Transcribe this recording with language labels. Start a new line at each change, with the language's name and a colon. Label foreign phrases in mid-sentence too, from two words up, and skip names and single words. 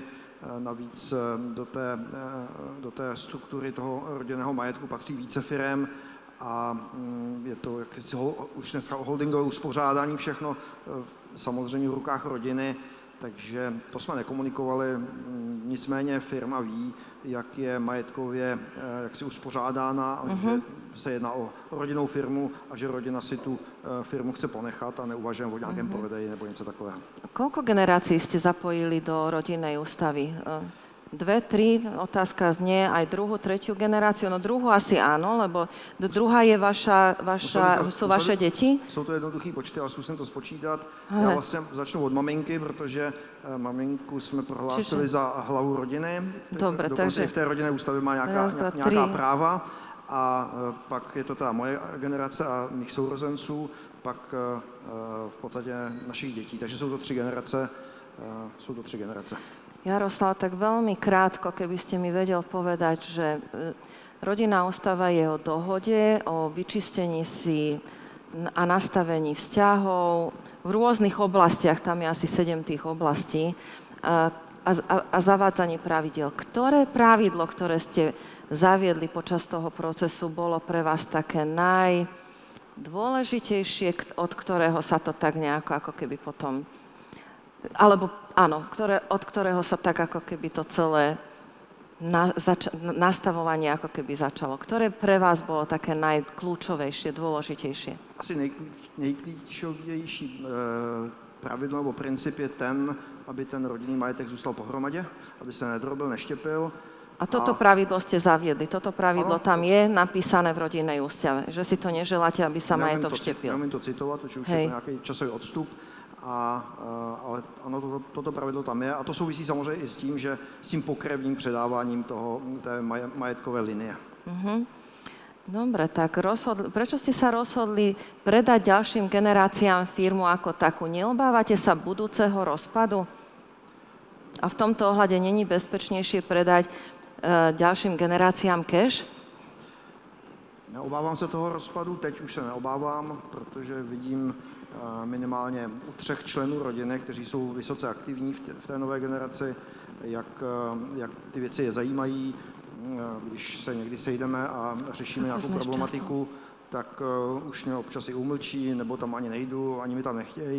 Czech: Navíc do té struktury toho rodinného majetku patří více firem a je to už dneska holdingové uspořádání všechno samozřejmě v rukách rodiny, takže to jsme nekomunikovali. Nicméně firma ví, jak je majetkově jaksi uspořádána, že se jedná o rodinnou firmu a že rodina si tu firmu chce ponechat a neuvažujeme o nějakém prodeji nebo něco takového.
Slovak: Koľko generácií ste zapojili do rodinnej ústavy? 2, 3, otázka znie aj druhú, tretiu generáciu. No druhú asi áno, lebo druhá je sú vaše deti?
Czech: Jsou to jednoduchý počty, ale zkusím to spočítat. Já vlastně začnu od maminky, protože maminku jsme prohlásili za hlavu rodiny.
Slovak: Dobre,
Czech: dokonce i v té rodinné ústavě má nějaká práva. A pak je to ta moje generace a mých sourozenců, pak v podstatě našich dětí. Takže jsou to 3 generace.
Slovak: Jaroslav, tak veľmi krátko, keby ste mi vedel povedať, že rodinná ústava je o dohode, o vyčistení si a nastavení vzťahov v rôznych oblastiach, tam je asi 7 tých oblastí, a zavádzaní pravidel. Ktoré pravidlo, ktoré ste zaviedli počas toho procesu, bolo pre vás také najdôležitejšie, od ktorého sa to tak nejako ako keby potom... Alebo áno, od ktorého sa tak ako keby to celé nastavovanie ako keby začalo. Ktoré pre vás bolo také najkľúčovejšie, dôležitejšie?
Czech: Asi nejklíčovější pravidlo nebo princip je ten, aby ten rodinný majetek zůstal pohromadě, aby se nedrobil, neštěpil.
Slovak: A toto pravidlo ste zaviedli, toto pravidlo tam je napísané v rodinnej ústave, že si to neželáte, aby sa majetok štepil.
Czech: Neumím to citovat, to už je to nějaký časový odstup. Ale ano, toto pravidlo tam je a to souvisí samozřejmě i s tím, že s tím pokrevním předáváním té majetkové linie.
Slovak: Dobre, tak prečo ste sa rozhodli predať ďalším generáciám firmu ako takú? Neobávate sa budúceho rozpadu? A v tomto ohľade není bezpečnejšie predať ďalším generáciám cash?
Czech: Neobávám se toho rozpadu, teď už se neobávám, protože vidím minimálně u 3 členů rodiny, kteří jsou vysoce aktivní v té nové generaci, jak ty věci je zajímají. Když se někdy sejdeme a řešíme nějakou problematiku, tak už mě občas i umlčí, nebo tam ani nejdu, ani mi tam nechtějí.